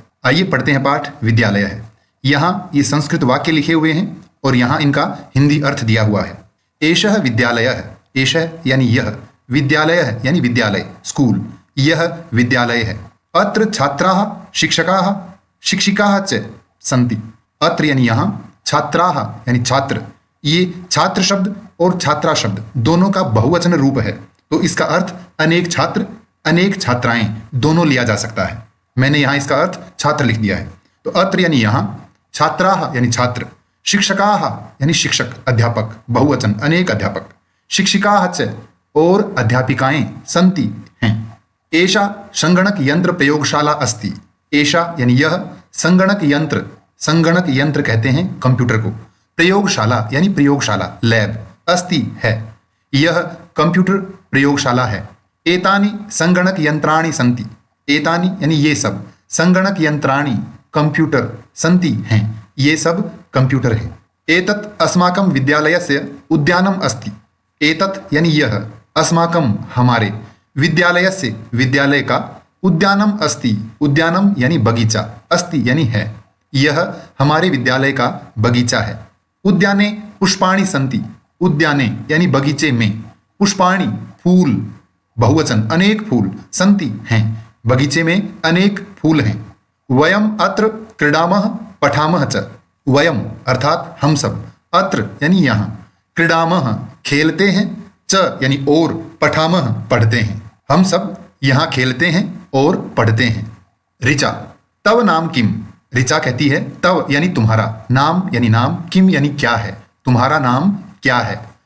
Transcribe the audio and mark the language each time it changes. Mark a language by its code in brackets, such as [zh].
[hi] आइए पढ़ते हैं पाठ विद्यालय है। यहाँ ये संस्कृत वाक्य लिखे हुए हैं और यहाँ इनका हिंदी अर्थ दिया हुआ है। [sa] एषः विद्यालयः, [hi] एषः यानी यह, विद्यालयः यानी विद्यालय स्कूल, यह विद्यालय है। [sa] अत्र छात्राः शिक्षकाः शिक्षिकाः च सन्ति। [hi] अत्र यानी यहाँ, छात्राः यानी छात्र, ये छात्र शब्द और छात्रा शब्द दोनों का बहुवचन रूप है, तो इसका अर्थ अनेक छात्र अनेक छात्राएं दोनों लिया जा सकता है। मैंने यहाँ इसका अर्थ छात्र लिख दिया है। तो अत्र यानी यहाँ, छात्राः यानी छात्र, शिक्षकाः यानी शिक्षक अध्यापक बहुवचन अनेक अध्यापक, शिक्षिकाः च और अध्यापिकाएं सन्ति हैं। [sa] एषा संगणक यंत्र प्रयोगशाला अस्ति। [hi] एषा यानी यह, संगणक यंत्र कहते हैं कंप्यूटर को, प्रयोगशाला यानी प्रयोगशाला लैब, अस्ति है, यह कंप्यूटर प्रयोगशाला है। [sa] एतानि संगणक यंत्राणि सन्ति। [hi] एतानि यानी ये सब, संगणक यंत्राणि कंप्यूटर, सन्ति हैं, ये सब कंप्यूटर हैं। [sa] एतत् अस्माकं विद्यालयस्य उद्यानम् अस्ति। [hi] एतत् यानी यह, अस्माकं हमारे, विद्यालयस्य विद्यालय का, उद्यानम अस्ति, उद्यानम यानी बगीचा, अस्ति यानी है, यह हमारे विद्यालय का बगीचा है। [sa] उद्याने पुष्पाणि सन्ति। [hi] उद्याने यानी बगीचे में, पुष्पाणि फूल बहुवचन अनेक फूल, सन्ति हैं, बगीचे में अनेक फूल हैं। [sa] वयम अत्र क्रीडामः पठामः च। [hi] वयम अर्थात हम सब, अत्र यानी यहाँ, क्रीडामः खेलते हैं, च यानी और, पठामः पढ़ते हैं, हम सब यहाँ खेलते हैं और पढ़ते हैं। [sa] ऋचा तव नाम किम। [hi] ऋचा कहती है तव यानी तुम्हारा, नाम यानी नाम, किम यानी क्या है, तुम्हारा नाम क्या है।